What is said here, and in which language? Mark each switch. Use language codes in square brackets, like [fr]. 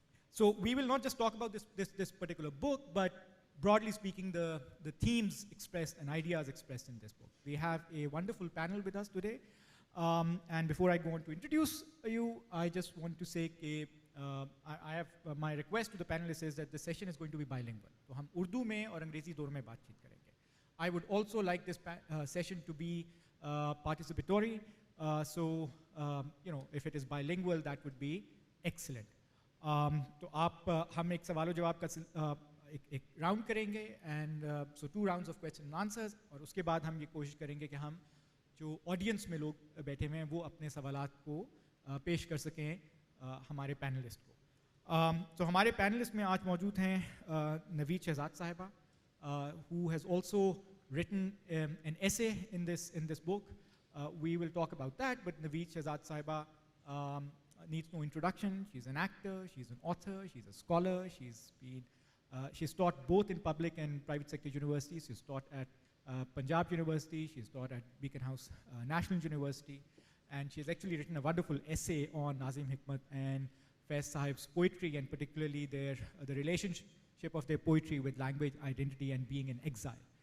[en] So we will not just talk about this particular book, but broadly speaking, the themes expressed and ideas expressed in this book. We have a wonderful panel with us today. And before I go on to introduce you, I just want to say I have my request to the panelists is that the session is going to be bilingual. [hi] So हम उर्दू में और अंग्रेजी दोनों में बातचीत करेंगे. [en] I would also like this session to be participatory. So if it is bilingual, that would be excellent. [hi] तो हम एक सवालों जवाब का एक राउंड करेंगे, [en] and so 2 rounds of question and answers, [hi] और उसके बाद हम ये कोशिश करेंगे कि हम जो ऑडियंस में लोग बैठे हुए हैं वो अपने सवालात को पेश कर सकें हमारे पैनलिस्ट को. तो हमारे पैनलिस्ट में आज मौजूद हैं नवीद शहजाद साहिबा, [en] who has also written an essay in this book. We will talk about that, but Naveen Shehzad Sahiba needs no introduction. She's an actor, she's an author, she's a scholar, she's taught both in public and private sector universities. She's taught at Punjab University, she's taught at Beacon House National University, and she's actually written a wonderful essay on Nazim Hikmat and Faiz Sahib's poetry, and particularly the relationship of their poetry with language, identity, and being in exile.